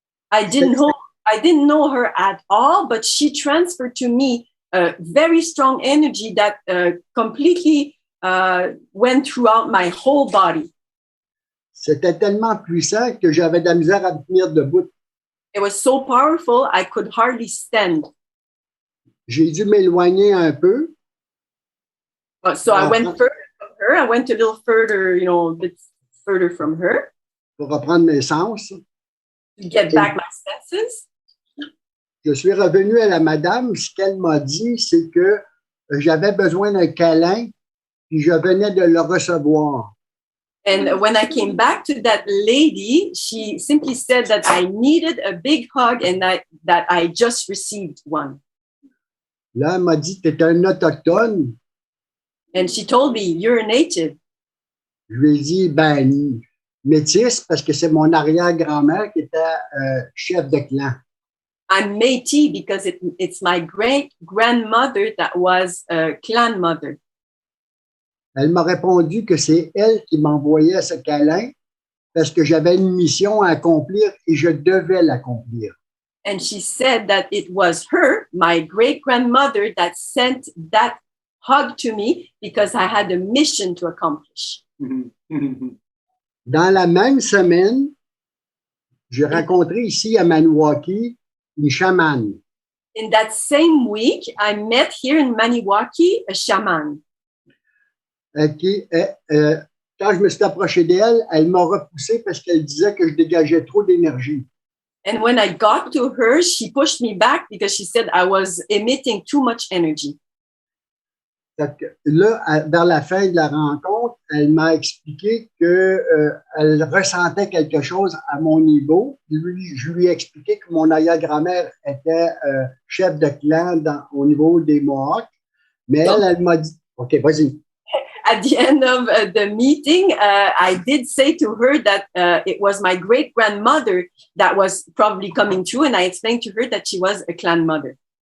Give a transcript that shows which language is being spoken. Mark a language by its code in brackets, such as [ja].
[en] I didn't know her at all, but she transferred to me a very strong energy that completely went throughout my whole body. [fr] C'était tellement puissant que j'avais de la misère à me tenir debout. [en] It was so powerful, I could hardly stand. [fr] J'ai dû m'éloigner un peu. [en] So I went further from her. I went a little further, a bit further from her. [fr] Pour reprendre mes sens. [en] To get back my senses. [fr] Je suis revenu à la madame. Ce qu'elle m'a dit, c'est que j'avais besoin d'un câlin, puis je venais de le recevoir. [en] And when I came back to that lady, she simply said that I needed a big hug and that I just received one. [fr] Là, elle m'a dit, tu es un autochtone. [en] And she told me, you're a native. [fr] Je lui ai dit, métisse, parce que c'est mon arrière-grand-mère qui était chef de clan. [en] I'm Métis because it's my great-grandmother that was a clan mother. [fr] Elle m'a répondu que c'est elle qui m'envoyait ce câlin parce que j'avais une mission à accomplir et je devais l'accomplir. [en] And she said that it was her, my great-grandmother, that sent that hug to me because I had a mission to accomplish. [fr] Dans la même semaine, j'ai rencontré ici à Maniwaki une chamane. [en] In that same week, I met here in Maniwaki a shaman. [fr] Quand je me suis approché d'elle, elle m'a repoussé parce qu'elle disait que je dégageais trop d'énergie. [en] And when I got to her, she pushed me back because she said I was emitting too much energy. [fr] Fait que là, vers la fin de la rencontre, elle m'a expliqué que elle ressentait quelque chose à mon niveau. Je lui ai expliqué que mon arrière-grand-mère était chef de clan au niveau des Mohawks. Mais elle m'a dit, OK, vas-y. [en] At the end of the meeting, I did say to her that it was my great-grandmother that was probably coming through, and I explained to her that she was a clan mother.